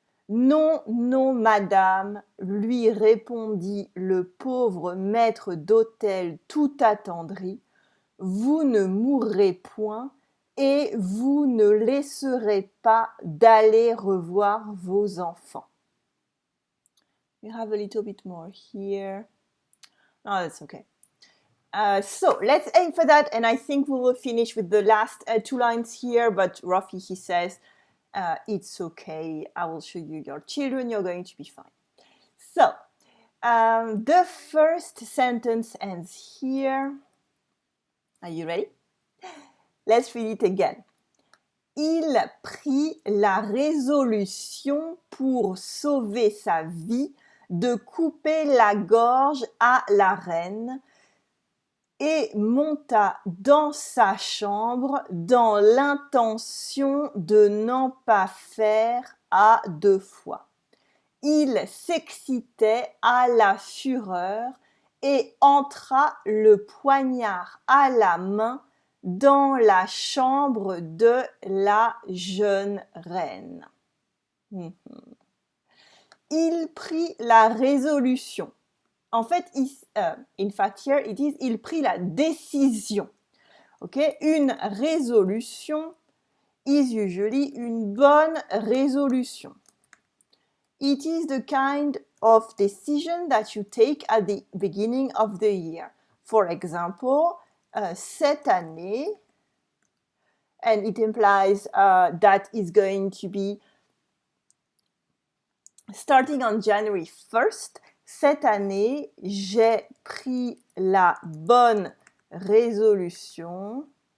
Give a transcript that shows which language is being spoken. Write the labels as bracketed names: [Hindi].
[French] Non, non, madame, lui répondit le pauvre maître d'hôtel tout attendri, vous ne mourrez point et vous ne laisserez pas d'aller revoir vos enfants. [English] We have a little bit more here. Oh, that's okay. So let's aim for that, and I think we will finish with the last two lines here, but Rafi, he says, it's okay, I will show you your children, you're going to be fine. So, the first sentence ends here. Are you ready? Let's read it again. [French] Il prit la résolution pour sauver sa vie de couper la gorge à la reine et monta dans sa chambre dans l'intention de n'en pas faire à deux fois. Il s'excitait à la fureur et entra le poignard à la main dans la chambre de la jeune reine. Il prit la résolution. En fait, [English] in fact here it is, [French] il prit la décision. Okay? Une résolution [English] is usually [French] une bonne résolution. [English] It is the kind of decision that you take at the beginning of the year. For example, [French] cette année, [English] and it implies that is going to be starting on January 1st. [French] Cette année, j'ai pris la bonne résolution